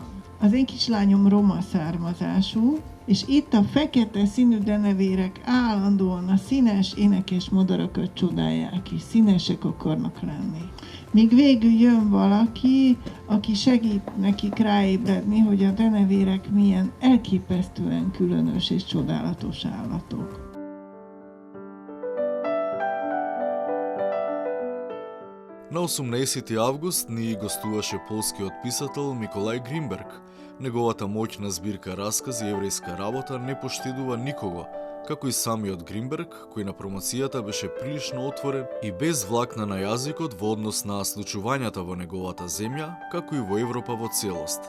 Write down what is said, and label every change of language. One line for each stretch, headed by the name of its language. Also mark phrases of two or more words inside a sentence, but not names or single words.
Hungarian: Az én kislányom roma származású, és itt a fekete színű denevérek állandóan a színes énekes madarakat csodálják, és színesek akarnak lenni. Míg végül jön valaki, aki segít nekik ráébredni, hogy a denevérek milyen elképesztően különös és csodálatos állatok.
Macedonian: На 18 август ни гостуваше полскиот писател Миколај Гринберг. Неговата моќна збирка раскази Еврејска работа не поштедува никого, како и самиот Гринберг, кој на промоцијата беше прилично отворен и без влакна на јазикот во однос на случувањата во неговата земја, како и во Европа во целост.